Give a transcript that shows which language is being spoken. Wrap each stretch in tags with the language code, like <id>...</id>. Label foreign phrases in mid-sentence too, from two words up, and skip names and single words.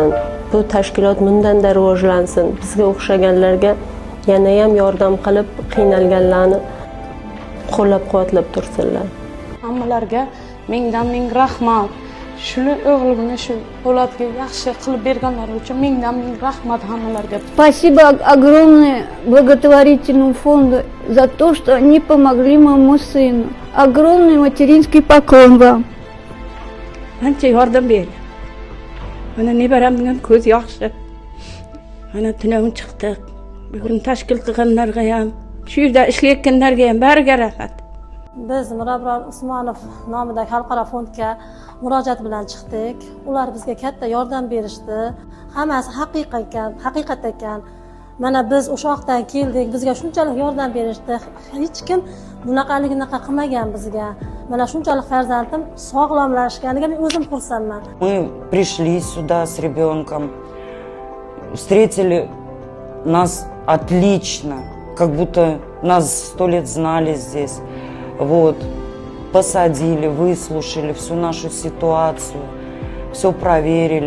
<uz>Bu tashkilot bundan-da rivojlansin. Bizga o'xshaganlarga yana ham yordam qilib, qiynalganlarni qo'llab-quvvatlab tursinlar. Hammalarga ming rahmat. Shuni o'g'limni shu Po'latga yaxshi qilib berganlari uchun ming rahmat hammalarga.</uz> <ru>Спасибо огромное благотворительному фонду за то, что они помогли моему сыну. Огромный материнский поклон вам.</ru> <uz>Ancha yordam berdi. Mana nevaramning ko'z yaxshi. Mana tunam chiqdi. Bugun tashkil qilganlarga ham, shu yerda ishlayotganlarga ham bariga rahmat. Biz Mirabror Usmonov nomidagi xalqaro fondga murojaat bilan chiqdik. Ular bizga katta yordam berishdi. Hammasi haqiqat ekan. Mana biz o'sha yoqdan keldik, bizga shunchalik yordam berishdi. Hech kim bunaqaligini qilmagan bizga. Mana shunchalik farzandim sog'lomlashganiga men o'zim xursandman.</uz> <ru>Мы пришли сюда с ребенком, встретили нас отлично, как будто нас 100 лет знали здесь. Вот, посадили, выслушали всю нашу ситуацию, все проверили.</ru>